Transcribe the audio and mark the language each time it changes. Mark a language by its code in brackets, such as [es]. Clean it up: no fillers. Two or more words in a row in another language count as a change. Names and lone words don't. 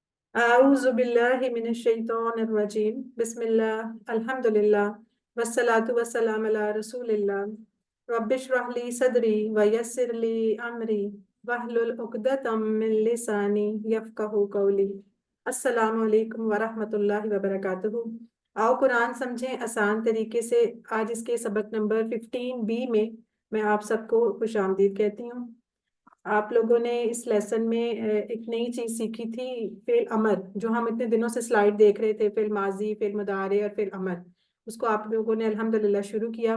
[ar] أعوذ بالله من الشيطان الرجيم بسم الله الحمد لله والصلاة والسلام على رسول الله رب اشرح لي صدري ويسر لي أمري واحلل عقدة من لساني يفقهوا قولي. السلام عليكم ورحمة الله وبركاته. [ur] آؤ قرآن سمجھیں آسان طریقے سے۔ آج اس کے سبق نمبر 15 بی میں میں آپ سب کو خوش آمدید کہتی ہوں. آپ لوگوں نے اس لیسن میں ایک نئی چیز سیکھی تھی، فعل امر. جو ہم اتنے دنوں سے سلائیڈ دیکھ رہے تھے، فعل ماضی، فعل مضارع اور فعل امر، اس کو آپ لوگوں نے الحمد للہ شروع کیا.